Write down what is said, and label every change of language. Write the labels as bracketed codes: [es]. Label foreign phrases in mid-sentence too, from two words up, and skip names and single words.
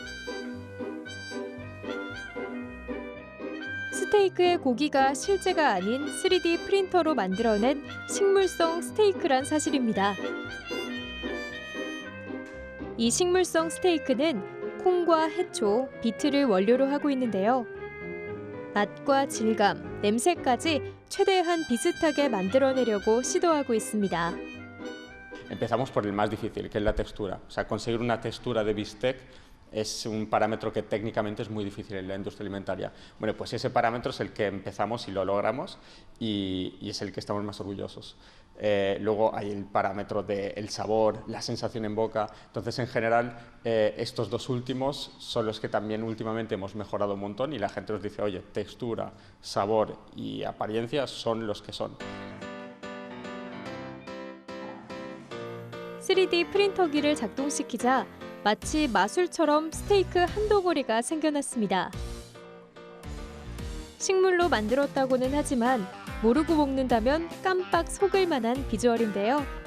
[ko] 스테이크의 고기가 실제가 아닌 3D 프린터로 만들어낸 식물성 스테이크란 사실입니다. 이 식물성 스테이크는 콩과 해초, 비트를 원료로 하고 있는데요. 맛과 질감, 냄새까지 최대한 비슷하게 만들어내려고 시도하고 있습니다. [es] Empezamos por el más difícil, que es la textura. O sea, conseguir una textura de bistec es un parámetro que técnicamente es muy difícil en la industria alimentaria. Bueno, pues ese parámetro es el que empezamos y lo logramos y es el que estamos más orgullosos. Luego hay el parámetro del sabor, la sensación en boca. Entonces, en general, estos dos últimos son los que también últimamente hemos mejorado un montón y la gente nos dice, oye, textura, sabor y apariencia son los que son. [ko] 3D 프린터기를 작동시키자 마치 마술처럼 스테이크 한 덩어리가 생겨났습니다. 식물로 만들었다고는 하지만 모르고 먹는다면 깜빡 속을 만한 비주얼인데요.